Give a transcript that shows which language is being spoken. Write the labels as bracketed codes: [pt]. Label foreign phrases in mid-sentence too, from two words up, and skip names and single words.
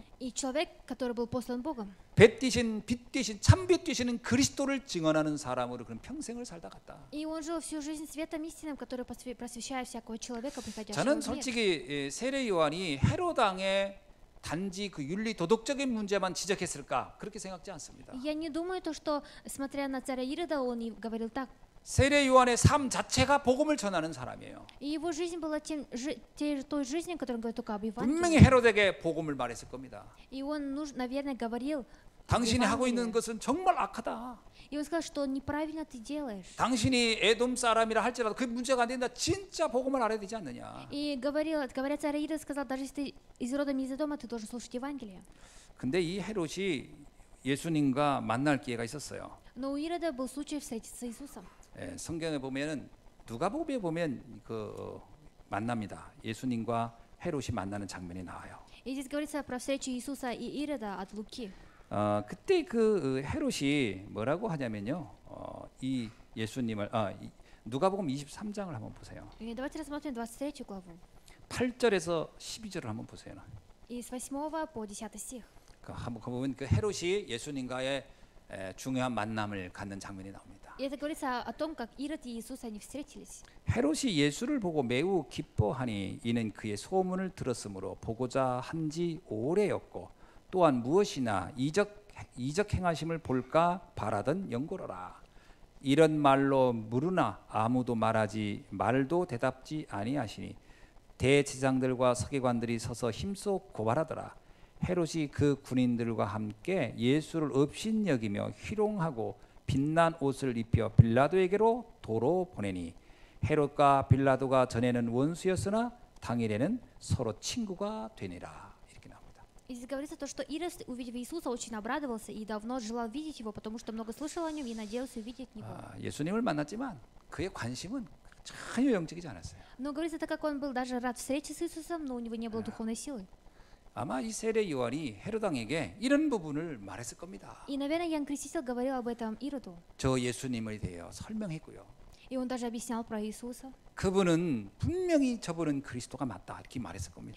[ru] И человек, который был послан Богом. [ko] 빛 되신 참빛 되시는 그리스도를 증언하는 사람으로 그런 평생을 살다 갔다. [ru] И он жил всю жизнь светом истинным, который просвещает всякого человека, приходящего [ko] 저는 [ru] в мир. [ko] 솔직히 세례 요한이 헤롯 왕의 단지 그 윤리 도덕적인 문제만 지적했을까 그렇게 생각지 않습니다. [ru] Я не думаю, что, смотря на царя Ирода, он и говорил так. [ko] 세례 요한의 삶 자체가 복음을 전하는 사람이에요. [ru] И его жизнь была той жизнью, которой он говорит только об [ko] 분명히 [ru] Евангелии. [ko] 헤롯에게 복음을 말했을 겁니다. [ru] И он, наверное, говорил, [ko] 당신이 하고 있는 것은 정말 악하다. [ru] и он сказал, что неправильно ты делаешь. [ko] 당신이 에돔 사람이라 할지라도 그 문제가 안 된다. 진짜 복음을 알아야 되지 않느냐. [ru] И говоря царь Ирод, сказал, даже если ты из рода не из дома, ты должен слушать Евангелие. [ko] 근데 이 헤롯이 예수님과 만날 기회가 있었어요. [ru] Но у Ирода был случай встретиться с Иисусом. [ko] 성경에 보면은 누가복음에 보면 그 만납니다. 예수님과 헤롯이 만나는 장면이 나와요. [ru] И здесь говорится про встречу Иисуса и Ирода от Луки. [ko] 그때 그 헤롯이 뭐라고 하냐면요. 이 예수님을 누가복음 23장을 한번 보세요. [ru] И давайте рассмотрим 23 главу. [ko] 8절에서 12절을 한번 보세요. [ru] И с 8 по 10 стих. [ko] 한번 보면 그 헤롯이 예수님과의 중요한 만남을 갖는 장면이 나옵니다. [ru] И это говорится о том, как Ирод и Иисус, они встретились. [ko] 헤롯이 예수를 보고 매우 기뻐하니 이는 그의 소문을 들었으므로 보고자 한지 오래였고 또한 무엇이나 이적 행하심을 볼까 바라던 영고로라. 이런 말로 물으나 아무도 말도 대답지 아니하시니 대제사장들과 서기관들이 서서 힘써 고발하더라. 헤롯이 그 군인들과 함께 예수를 업신여기며 희롱하고 빛난 옷을 입혀 빌라도에게로 도로 보내니 헤롯과 빌라도가 전에는 원수였으나 당일에는 서로 친구가 되니라. 이렇게 나옵니다. [ru] И здесь говорится то, что Ирод, увидев Иисуса, очень обрадовался и давно желал видеть его, потому что много слышал о нем и надеялся увидеть его. [ko] 예수님을 만났지만 그의 관심은 전혀 영적이지 않았어요. [ru] Но говорится, так как он был даже рад встрече с Иисусом, но у него не было духовной силы. [ko] 아마 이 세례 요한이 헤롯 왕에게 이런 부분을 말했을 겁니다. [ru] И, наверное, Иоанн Креститель говорил об этом Ироду. [ko] 저 예수님에 대해 설명했고요. [ru] И он даже объяснял про Иисуса. [ko] 그분은 분명히 저분은 그리스도가 맞다 이렇게 말했을 겁니다.